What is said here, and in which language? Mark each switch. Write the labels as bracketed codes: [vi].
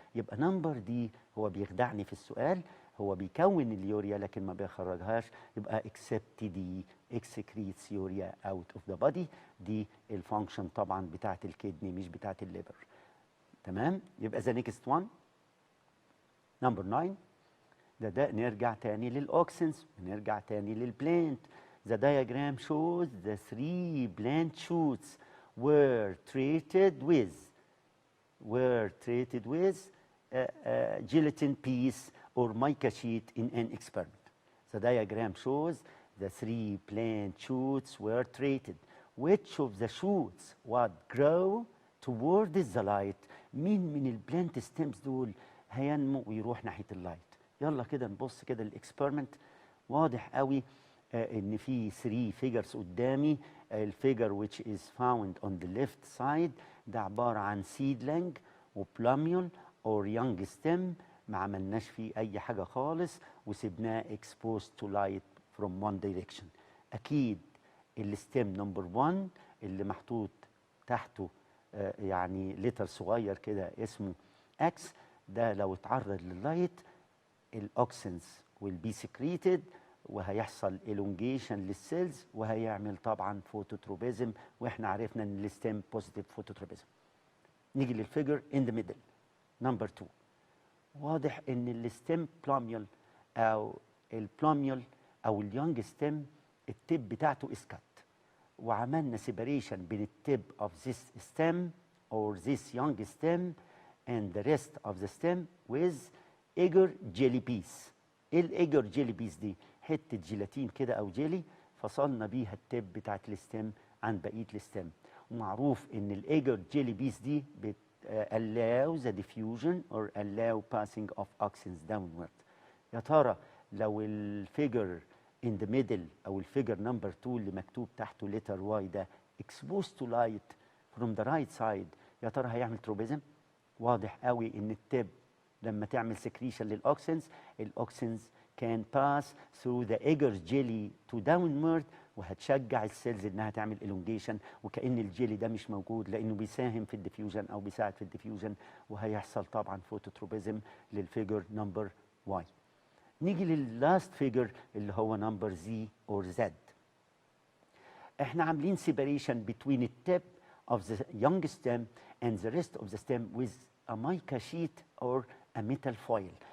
[ar] يبقى نمبر دي هو بيخدعني في السؤال، هو بيكون اليوريا لكن ما بيخرجهاش. [en] يبقى except دي excretes urea out of the body. [ar] دي الفانكشن طبعا بتاعت الكدني مش بتاعت الليفر. [en] تمام؟ يبقى the next one number 9. [ar] ده نرجع تاني للأوكسنز ونرجع تاني للبلانت. [en] The diagram shows the 3 plant shoots were treated with gelatin piece or mica sheet in an experiment. The diagram shows the 3 plant shoots were treated. Which of the shoots would grow toward the light؟ [ar] مين من البلانت ستيمز دول هينمو ويروح ناحية اللايت؟ يلا كده نبص كده الاكسبيرمنت. واضح قوي ان في [en] 3 figures [ar] قدامي. الفيجر [en] which is found on the left side [ar] ده عبارة عن seedling وبلاميول [en] or young stem [ar] ما عملناش فيه اي حاجة خالص وسيبناه [en] exposed to light from one direction. [ar] اكيد الستيم نمبر 1 اللي محطوط تحته يعني لتر صغير كده اسمه اكس، ده لو اتعرض لللايت الاوكسنز [en] will be secreted [ar] وهيحصل elongation للسيلز وهيعمل طبعا فوتوتروبيزم، واحنا عرفنا ان الستيم بوزيتيف فوتوتروبيزم. نيجي للفيجر [en] in the middle [ar] نمبر 2. واضح ان الستيم بلاميول او البلاميول او اليونج ستيم التيب بتاعته اسكت، وعملنا [en] separation بين التب of this stem or this young stem and the rest of the stem with agar jelly piece. [ar] ايه الايجر جيلي بيس دي؟ حته جيلاتين كده او جيلي فصلنا بيها التب بتاعت الستم عن بقيه الستم. ومعروف ان الايجر جيلي بيس دي [en] allow the diffusion or allow passing of oxygens downward. [ar] يا ترى لو الفيجر [en] in the middle [ar] او الفيجر نمبر 2 اللي مكتوب تحته لتر واي ده [en] exposed to light from the right side [ar] يا ترى هيعمل تروبيزم؟ واضح قوي ان التب لما تعمل سكريشن للاوكسنز الاوكسنز كان باس ثرو ذا ايجر جيلي تو داونورد وهتشجع السيلز انها تعمل الونجيشن وكأن الجيلي ده مش موجود لانه بيساهم في الديفيوجن او بيساعد في الديفيوجن وهيحصل طبعا فوتوتروبيزم للفيجر نمبر واي. نيجي لللاست فيجر اللي هو نمبر زي اور زد. احنا عاملين سيبريشن [en] between the tip of the young stem and the rest of the stem with a mica sheet or a metal foil.